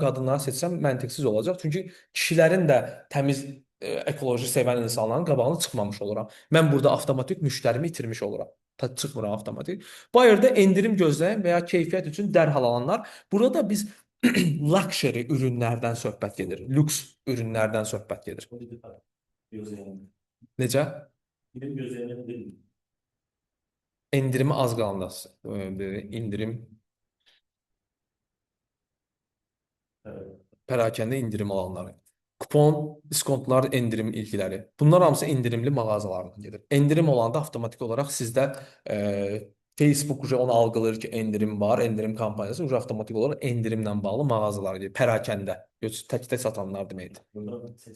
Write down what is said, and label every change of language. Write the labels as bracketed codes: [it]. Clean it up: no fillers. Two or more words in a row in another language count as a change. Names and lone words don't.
[az] Qadınları seçsəm məntiqsiz olacaq. Çünki kişilərin də təmiz ekoloji sevən insanların qabağına çıxmamış oluram. Mən burada avtomatik müştərimi itirmiş oluram. Çıxmıram avtomatik. Bayırda endirim gözləyən və ya keyfiyyət üçün dərhal alanlar. Burada biz luxury ürünlərdən söhbət gedir. Lüks ürünlərdən söhbət gedir. [tr] Gözleyelim. [az] Necə? [tr] Gidip gözleyelim değil mi? [az] Endirimi az qalanda indirim [tr] Evet. [az] pərakəndə indirim alanları. Kupon, diskontlar, endirim ilgiləri. Bunlar hamısı endirimli mağazalardan gedir. Endirim olanda avtomatik olaraq sizdə Facebook onu algılayır ki, endirim var, endirim kampaniyası avtomatik olaraq endirimlə bağlı mağazalara gedir. Pərakəndə, tək-tək satanlar deməkdir. Bunları seç.